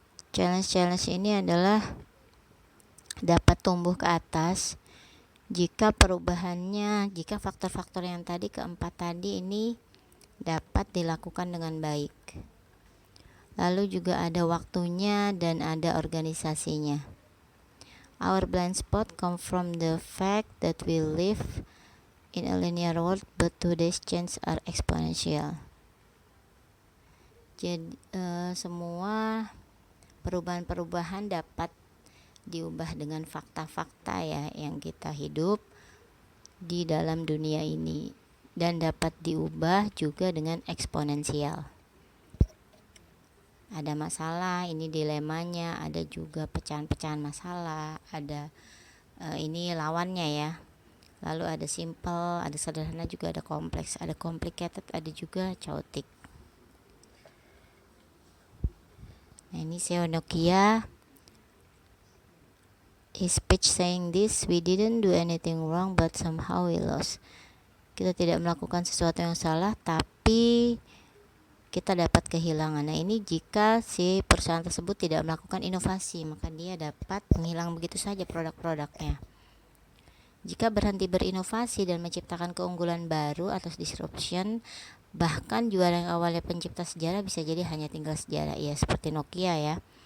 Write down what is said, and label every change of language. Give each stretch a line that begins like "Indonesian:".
Indonesian: Challenge ini adalah dapat tumbuh ke atas jika faktor-faktor yang tadi, keempat tadi ini dapat dilakukan dengan baik. Lalu juga ada waktunya dan ada organisasinya.
English: Our blind spot come from the fact that we live in a linear world, but today's change are exponential.
Indonesian: Jadi semua perubahan-perubahan dapat diubah dengan fakta-fakta ya, yang kita hidup di dalam dunia ini, dan dapat diubah juga dengan eksponensial. Ada masalah, ini dilemanya, ada juga pecahan-pecahan masalah, ada ini lawannya ya. Lalu ada simple, ada sederhana, juga ada kompleks, ada complicated, ada juga chaotic. Nah, ini
English: CEO Nokia his speech saying this, we didn't do anything wrong but somehow we lost.
Indonesian: Kita tidak melakukan sesuatu yang salah, tapi kita dapat kehilangan. Nah, ini jika si perusahaan tersebut tidak melakukan inovasi, maka dia dapat menghilang begitu saja produk-produknya. Jika berhenti berinovasi dan menciptakan keunggulan baru atau disruption, bahkan juara yang awalnya pencipta sejarah bisa jadi hanya tinggal sejarah ya, seperti Nokia ya.